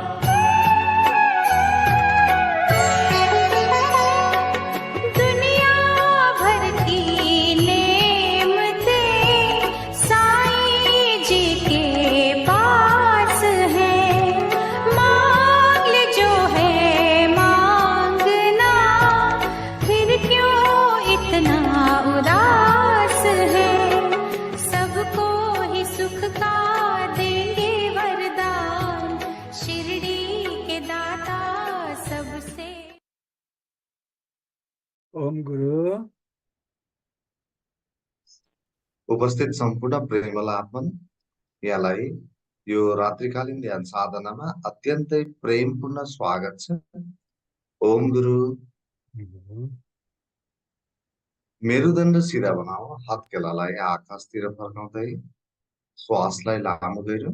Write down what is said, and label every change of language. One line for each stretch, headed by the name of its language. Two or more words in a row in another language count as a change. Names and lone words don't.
Hindi: दुनिया भर की नेमतें साईं जी के पास है, मांग ले जो है मांगना, फिर क्यों इतना उदास है। सबको ही सुख का देंगे वरदान, शिरडी के दाता सबसे।
Nepali: ओम गुरु। उपस्थित सम्पूर्ण प्रेमल आत्मन, यहाँलाई यो रात्रिकालीन ध्यान साधनामा अत्यन्तै प्रेमपूर्ण स्वागत छ। ओम गुरु। मेरुदण्ड सिधा बनाऊ, हत्केलालाई आकाशतिर फर्काउँदै श्वासलाई लामो गरौँ।